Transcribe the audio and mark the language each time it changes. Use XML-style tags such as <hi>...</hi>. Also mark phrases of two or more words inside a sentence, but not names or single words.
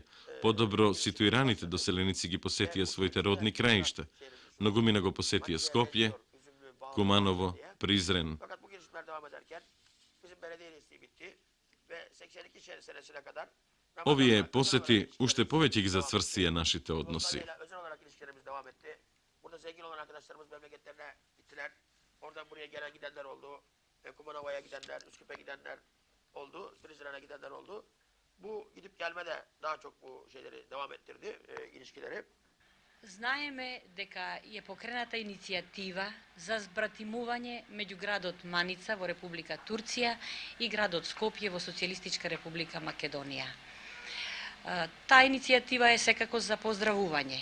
<mk>Подобро ситуираните доселеници ги посетија своите родни краишта. Многумина го посетија Скопје, Куманово, Призрен. Овие посети уште повеќе ги зацврстија нашите односи.</mk> <tr>Kumanova'ya gidenler, Üsküp'e gidenler oldu, Prizren'e gidenler oldu. Bu gidip gelme de daha çok bu şeyleri devam ettirdi, ilişkileri.</tr> <mk>Знаеме дека е покрената иницијатива за збратимување меѓу градот Маница во Република Турција и градот Скопје во Социјалистичка Република Македонија. Таа иницијатива е секако за поздравување.</mk>